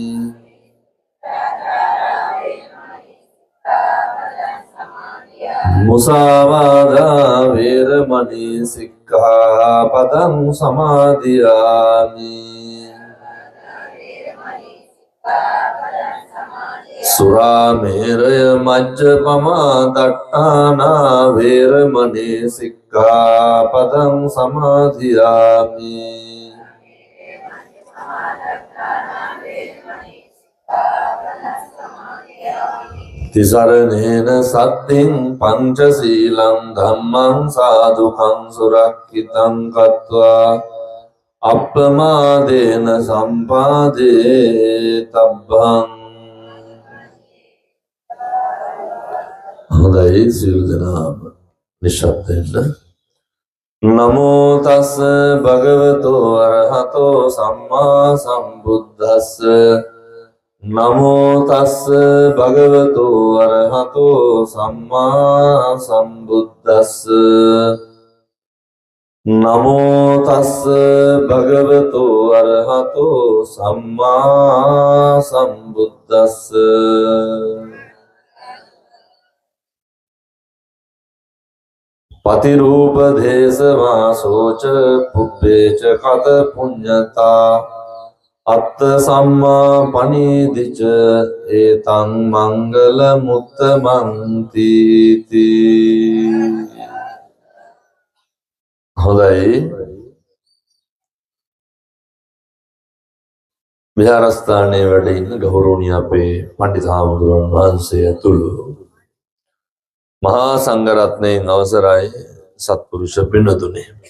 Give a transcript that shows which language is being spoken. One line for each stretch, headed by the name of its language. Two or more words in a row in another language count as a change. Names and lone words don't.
Pali: मुसावादा वेरमणि सिक्खापदं समादियामि सुरामेरय मज्जपमा दट्टाना वेरमणि सिक्खापदं समादियामि तिसरणेन सत्तिं पंचशीलं धम्मं साधुकं सुरक्षितं कृत्वा අප්‍රමාදේන සම්පාදේතබ්බං.
Sinhala: හොඳයි සියලු දෙනාම නිශ්ශබ්දයෙන්.
Pali: නමෝ තස් භගවතෝ අරහතෝ සම්මා සම්බුද්දස්ස. නමෝ තස් භගවතෝ අරහතෝ සම්මා සම්බුද්දස්ස. නමෝ තස් භගවතෝ අරහතෝ සම්මා සම්බුද්දස්ස. පතිරූප දේශවාසෝච පුබ්බේච කත පුඤ්ඤතා අත්ථ සම්මා පනීදිච ඒතං මංගල මුත්තමන්ති.
Sinhala: හොඳයි. විහාරස්ථානයේ වැඩ ඉන්න ගෞරවනීය අපේ පඬිත් හාමුදුරුවන් වහන්සේ ඇතුළු මහා සංඝරත්නයන් අවසරයි සත්පුරුෂ පින්වතුනි.